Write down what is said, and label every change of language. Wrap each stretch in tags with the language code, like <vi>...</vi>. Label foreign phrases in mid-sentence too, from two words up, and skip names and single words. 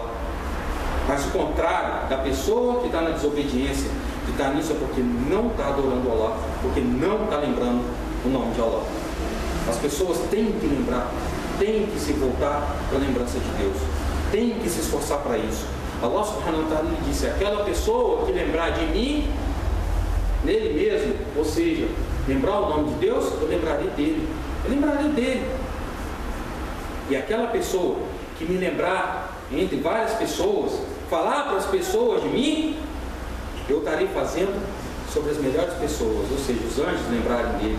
<pt>Mas o contrário, da pessoa que está na desobediência, que está nisso, é porque não está adorando Allah, porque não está lembrando o nome de Allah. As pessoas têm que lembrar, têm que se voltar para a lembrança de Deus, têm que se esforçar para isso. Allah</pt> <ar>سبحانه وتعالى</ar> <pt>disse: aquela pessoa que lembrar de mim, nele mesmo, ou seja, lembrar o nome de Deus, eu lembrarei dele. Eu lembrarei dele. E aquela pessoa que me lembrar entre várias pessoas, falar para as pessoas de mim, eu estarei fazendo sobre as melhores pessoas, ou seja, os anjos lembrarem dele.</pt>